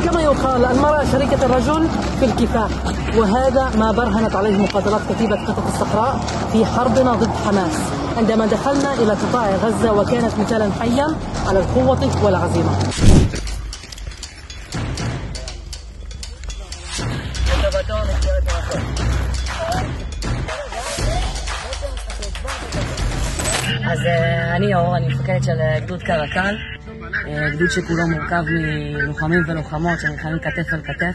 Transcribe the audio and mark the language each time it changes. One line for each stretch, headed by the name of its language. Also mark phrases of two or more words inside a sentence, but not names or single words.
Arabic: كما يقال المرأة شريكة الرجل في الكفاح، وهذا ما برهنت عليه مقاتلات كتيبة قطة الصقراء في حربنا ضد حماس عندما دخلنا إلى قطاع غزة، وكانت مثالا حيا على القوة والعزيمة.
Hebrew: אז אני אור, אני מפקדת של גדוד קרקל, גדוד שכולו מורכב מלוחמים ולוחמות שנלחמים כתף אל כתף.